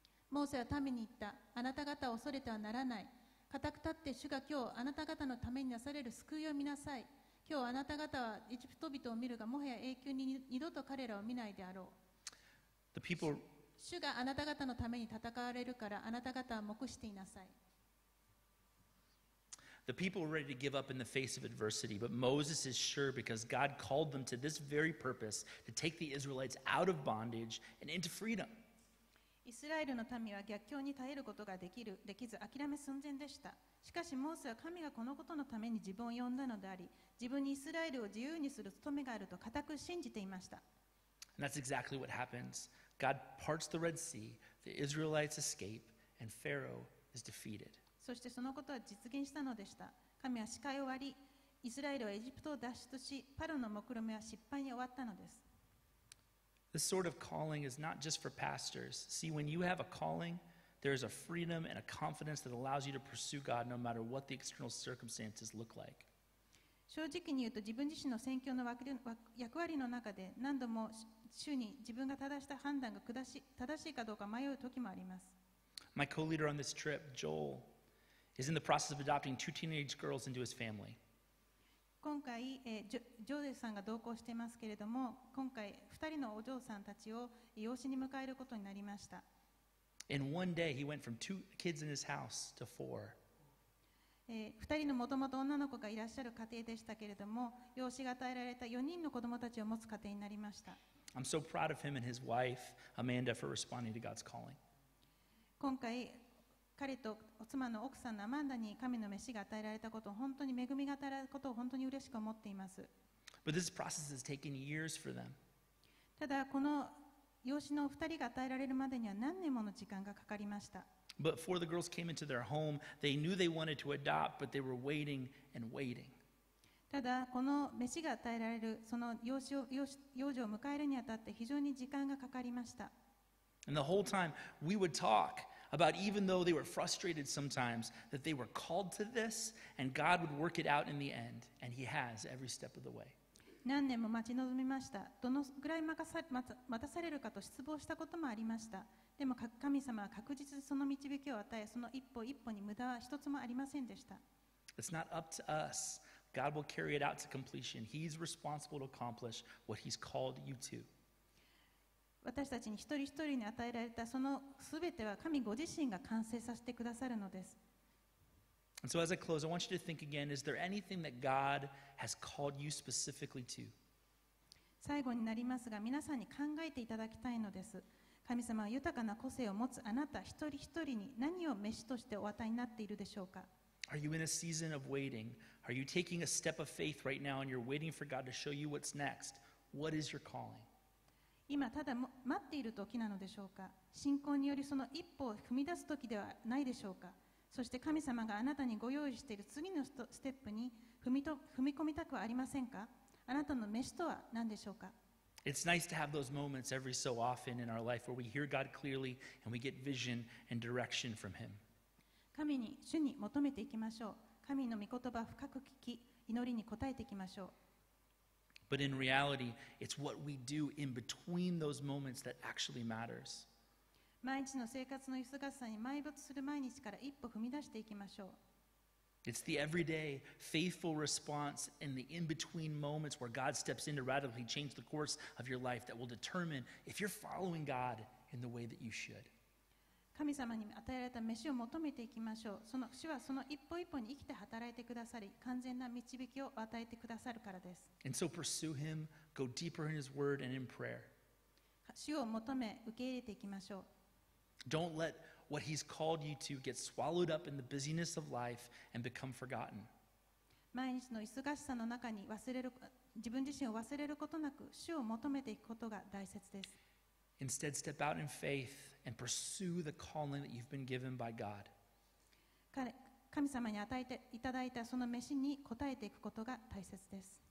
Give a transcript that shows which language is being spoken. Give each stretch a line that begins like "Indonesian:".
Japanese: モーセは民に言った。あなた方は恐れてはならない。固く立って主が今日あなた方のためになされる救いを見なさい。今日あなた方はエジプト人を見るが、もはや永久に二度と彼らを見ないであろう。
English: The people,
Japanese: 主があなた方のために戦われるから、あなた方は黙していなさい。
English: the people were ready to give up in the face of adversity, but Moses is sure because God called them to this very purpose to take the Israelites out of bondage and into freedom.
Japanese: イスラエルの民は逆境に耐えることができず諦め寸前でした。しかしモーセは神がこのことのために自分を呼んだのであり、自分にイスラエルを自由にする務めがあると固く信じていました。
English: And that's exactly what happens. God parts the Red Sea, the Israelites escape, and Pharaoh is defeated.
Japanese: そしてそのことは実現したのでした。神は視界を割り、イスラエルはエジプトを脱出し、パロの目論見は失敗に終わったのです。
English: This sort of calling is not just for pastors. See, when you have a calling, there is a freedom and a confidence that allows you to pursue God no matter what the external circumstances look like.
Japanese: 正直に言うと、自分自身の宣教の役割の中で何度も主に自分が正した判断が正しいかどうか迷う時もあります。
English: My co-leader on this trip, Joel, is in the process of adopting 2 teenage girls into his family.
Japanese: 今回、ジョゼさんが同行していますけれども、今回2人のお嬢さんたちを養子に迎えることになりました。
English: In one day, he went from 2 kids in his house to 4.
Japanese: 2人のもともと女の子がいらっしゃる家庭でしたけれども、養子が与えられた4人の子供たちを持つ家庭になりました。
English: I'm so proud of him and his wife, Amanda, for responding to God's calling.
Japanese: 今回彼と妻の奥さんのアマンダに神の召しが与えられたことを、本当に恵みが与えられたことを本当に嬉しく思っています。
English: But this process has taken years for them.
Japanese: ただこの養子の2人が与えられるまでには何年もの時間がかかりました。
English: But before the girls came into their home, they knew they wanted to adopt, but they were waiting and waiting.
Japanese: ただこの召しが与えられるその養女を迎えるにあたって非常に時間がかかりました。
English: And the whole time we would talk about, even though they were frustrated sometimes, that they were called to this and God would work it out in the end, and He has every step of the way.
Japanese: 何年も待ち望みました。どのぐらい待たされるかと失望したこともありました。でも神様は確実にその導きを与え、その一歩一歩に無駄は一つもありませんでした。
English: It's not up to us. God will carry it out to completion. He's responsible to accomplish what He's called you to.
Japanese: 私たちに一人一人に与えられたそのすべては神ご自身が完成させてくださるのです。
English: And so as I close, I want you to think again, is there anything that God has called you specifically to?
Japanese: 最後になりますが、皆さんに考えていただきたいのです。神様は豊かな個性を持つあなた一人一人に何を召しとしてお与えになっているでしょうか。
English: Are you in a season of waiting? Are you taking a step of faith right now and you're waiting for God to show you what's next? What is your calling?
Japanese: 今ただ待っている時なのでしょうか。信仰によりその一歩を踏み出す時ではないでしょうか。そして神様があなたにご用意している次のステップに踏み込みたくはありませんか。あなたの召しとは何でしょうか。
English: It's nice to have those moments every so often in our life where we hear God clearly and we get vision and direction from Him.
Japanese: 主に求めていきましょう。神の御言葉を深く聞き、祈りに応えていきましょう。
English: But in reality, it's what we do in between those moments that actually matters.
Japanese: 毎日の生活の忙しさに埋没する毎日から一歩踏み出していきましょう。
English: It's the everyday, faithful response in the in-between moments where God steps in to radically change the course of your life that will determine if you're following God in the way that you should.
Japanese: 神様に与えられた飯を求めていきましょう。その主はその一歩一歩に生きて働いてくださり、完全な導きを与えてくださるからです。
English: And so pursue Him, go deeper in His Word and in prayer.
Japanese: 主を求め受け入れていきましょう。
English: Don't let what He's called you to get swallowed up in the busyness of life and become forgotten.
Japanese: 毎日の忙しさの中に自分自身を忘れることなく、主を求めていくことが大切です。
English: Instead, step out in faith and pursue the calling that you've been given by God.
Japanese: 神様に与えていただいたその飯に応えていくことが大切です。